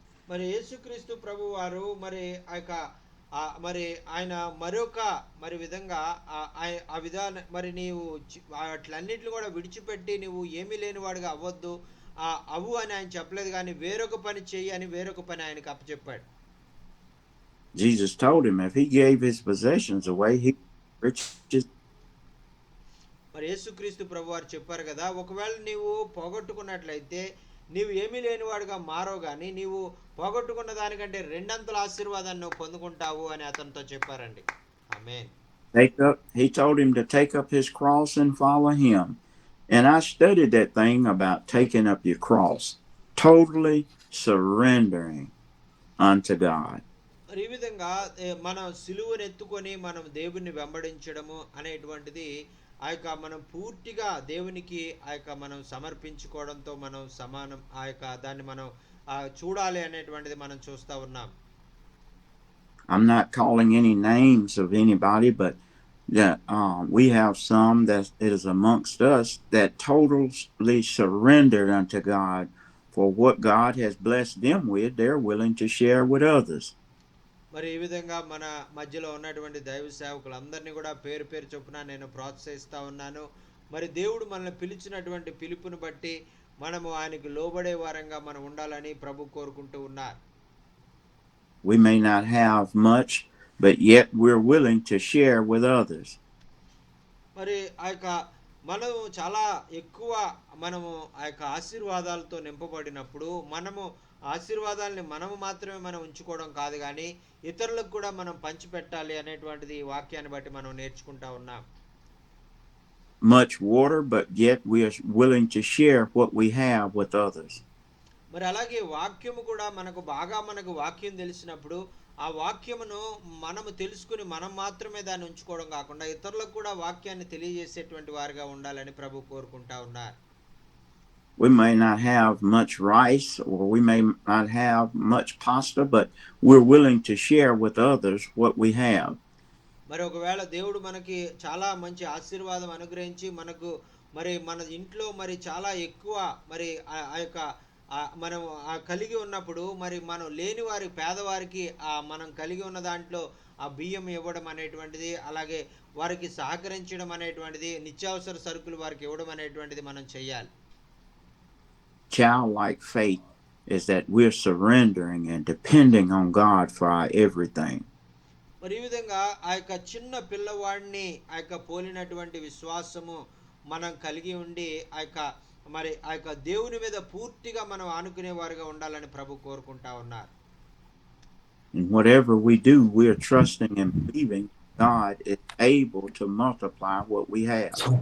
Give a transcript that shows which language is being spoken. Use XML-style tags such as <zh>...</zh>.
<te>మరి యేసుక్రీస్తు ప్రభు వారు మరి ఆ యొక్క మరి ఆయన మరొక మరి విధంగా ఆ విధాన మరి నీవు అట్లన్నిటిని కూడా విడిచిపెట్టి నువ్వు ఏమీ లేనివాడుగా అవ్వద్దు అవు అని ఆయన చెప్పలేదు, కానీ వేరొక పని చెయ్యి అని వేరొక పని ఆయనకు అప్పచెప్పాడు.</te> <en>Jesus told him if he gave his possessions away, he riches.</en> <te>మరి యేసుక్రీస్తు ప్రభు వారు చెప్పారు కదా, ఒకవేళ నీవు పోగొట్టుకున్నట్లయితే నీవు ఏమీ లేనివాడుగా మారో గాని నీవు పోగొట్టుకున్న దానికంటే రెండంతల ఆశీర్వాదాన్ని నువ్వు పొందుకుంటావు అని అతనితో చెప్పారండి. ఆమేన్.</te> <en>He told him to take up his cross and follow him. And I studied that thing about taking up your cross, totally surrendering unto God.</en> <te>మరి ఈ విధంగా మనం సిలువను ఎత్తుకొని మనం దేవుణ్ణి వెంబడించడము అనేటువంటిది ఆ యొక్క మనం పూర్తిగా దేవునికి ఆ యొక్క మనం సమర్పించుకోవడంతో మనం సమానం. ఆ యొక్క దాన్ని మనం చూడాలి అనేటువంటిది మనం చూస్తూ ఉన్నాం.</te> <en>I'm not calling any names of anybody, but that we have some that is amongst us that totally surrendered unto God for what God has blessed them with. They're willing to share with others.</en> <te>మరి ఈ విధంగా మన మధ్యలో ఉన్నటువంటి దైవ సేవకులందరినీ కూడా పేరు పేరు చొప్పున నేను ప్రోత్సహిస్తూ ఉన్నాను. మరి దేవుడు మనల్ని పిలిచినటువంటి పిలుపుని బట్టి మనము ఆయనకు లోబడే వారంగా మనం ఉండాలని ప్రభు కోరుకుంటూ ఉన్నారు.</te> <en>We may not have much, but yet we're willing to share with others.</en> <te>మరి ఆ యొక్క మనము చాలా ఎక్కువ మనము ఆ యొక్క ఆశీర్వాదాలతో నింపబడినప్పుడు మనము ఆశీర్వాదాలని మనము మాత్రమే మనం ఉంచుకోవడం కాదు, కానీ ఇతరులకు కూడా మనం పంచిపెట్టాలి అనేటువంటిది ఈ వాక్యాన్ని బట్టి మనం నేర్చుకుంటా ఉన్నాం.</te> <en>Much water, but yet we are willing to share what we have with others.</en> <te>మరి అలాగే వాక్యము కూడా మనకు బాగా మనకు వాక్యం తెలిసినప్పుడు ఆ వాక్యమును మనము తెలుసుకుని మనం మాత్రమే దాన్ని ఉంచుకోవడం కాకుండా ఇతరులకు కూడా వాక్యాన్ని తెలియజేసేటువంటి వారిగా ఉండాలని ప్రభు కోరుకుంటా ఉన్నారు.</te> <en>We may not have much rice or we may not have much pasta, but we're willing to share with others what we have.</en> <te>మరి ఒకవేళ దేవుడు మనకి చాలా మంచి ఆశీర్వాదం అనుగ్రహించి మనకు మరి మన ఇంట్లో మరి చాలా ఎక్కువ మరి ఆ యొక్క మనం కలిగి ఉన్నప్పుడు మరి మనం లేని వారి పేదవారికి మనం కలిగి ఉన్న దాంట్లో ఆ బియ్యం ఇవ్వడం అనేటువంటిది, అలాగే వారికి సహకరించడం అనేటువంటిది, నిత్యావసర సరుకులు వారికి ఇవ్వడం అనేటువంటిది మనం చేయాలి.</te> <en>Childlike faith is that we're surrendering and depending on God for our everything.</en> <te>మరి ఈ విధంగా ఆ యొక్క చిన్న పిల్లవాడిని ఆ యొక్క పోలినటువంటి విశ్వాసము మనం కలిగి ఉండి ఆ యొక్క దేవుని మీద పూర్తిగా మనం ఆనుకునే వారిగా ఉండాలని ప్రభు కోరుకుంటా ఉన్నారు.</te> <en>And whatever we do, we are trusting and believing God is able to multiply what we have.</en>